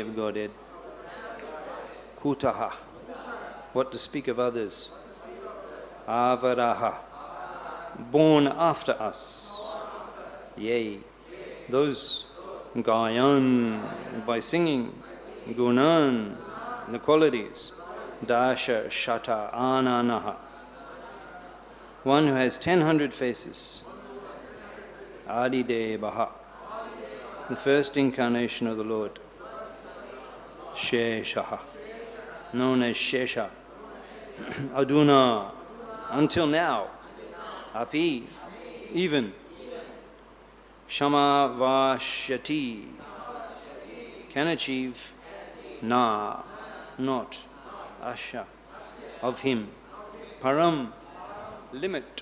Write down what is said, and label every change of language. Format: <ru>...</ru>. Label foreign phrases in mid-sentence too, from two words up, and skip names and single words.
<en>of Godhead, kutaḥ, what to speak of others, avarāḥ, born after us, yea, those gāyan, by singing, guṇān, the qualities,</en> <sa>daśa-śata-ānanaḥ,</sa> <en>one who has 1,000 faces, ādi-devaḥ, the first incarnation of the Lord, śeṣo, known as śeṣo, aduna, until now, api, even, samavasyati, can achieve, not, daśa, of him, pāram, limit.</en>